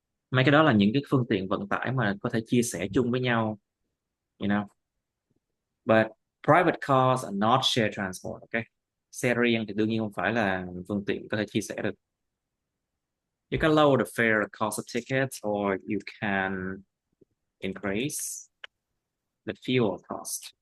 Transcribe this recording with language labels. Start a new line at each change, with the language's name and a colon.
Vietnamese: Mấy cái đó là những cái phương tiện vận tải mà có thể chia sẻ chung với nhau,
English: you know. But private cars are not shared transport, okay?
Vietnamese: Xe riêng thì đương nhiên không phải là phương tiện có thể chia sẻ được.
English: You can lower the fare cost of tickets or you can increase the fuel cost.